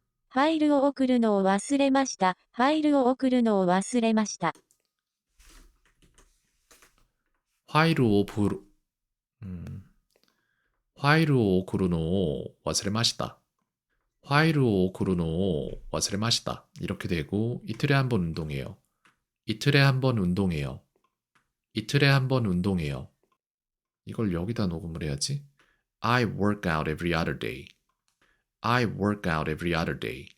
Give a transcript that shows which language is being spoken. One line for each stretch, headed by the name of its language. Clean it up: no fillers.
Japanese: ファイルを送るのを忘れました。ファイルを送るのを忘れました。 화이로 오쿠르, 음, 화이로 오쿠르노 와스레마시다. 화이로 오쿠르노 와스레마시다.
Korean: 이렇게 되고, 이틀에 한 번 운동해요. 이틀에 한 번 운동해요. 이틀에 한 번 운동해요. 이걸 여기다 녹음을 해야지.
English: I work out every other day. I work out every other day.